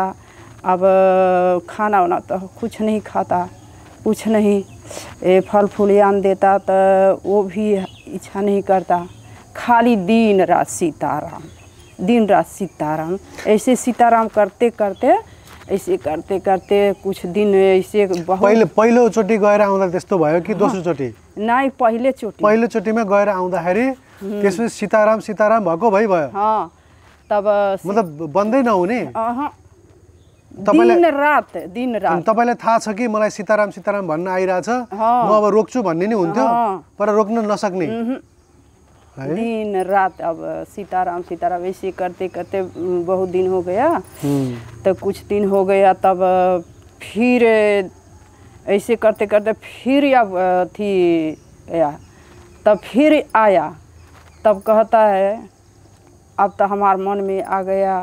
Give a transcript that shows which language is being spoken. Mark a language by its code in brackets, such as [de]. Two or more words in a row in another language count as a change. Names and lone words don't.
[hi] अब खाना वाना तो कुछ नहीं खाता, कुछ नहीं। फल फूल आन देता तो वो भी इच्छा नहीं करता। खाली दिन रात सीताराम ऐसे सीताराम करते करते कुछ दिन ऐसे बहुत। [ne] पहिलोचोटि गएर आउँदा त्यस्तो भयो कि दोस्रोचोटि? [hi] नहीं, [ne] पहिलोचोटिमा गएर आउँदाखेरि त्यसपछि सीताराम भएको भयो। [hi] हाँ। तब [ne] मतलब बन्दै नहुने? [hi] दिन रात [ne] तपाईलाई थाहा छ कि मलाई सीताराम भन्न आइरहेछ, म अब रोक्छु भन्ने नि हुन्थ्यो, पर रोक्न नसक्ने? [hi] दिन रात अब सीताराम ऐसे करते करते बहुत दिन हो गया। तो कुछ दिन हो गया। तब फिर ऐसे करते करते फिर अब थी आया। तब फिर आया। तब कहता है अब तो हमारे मन में आ गया।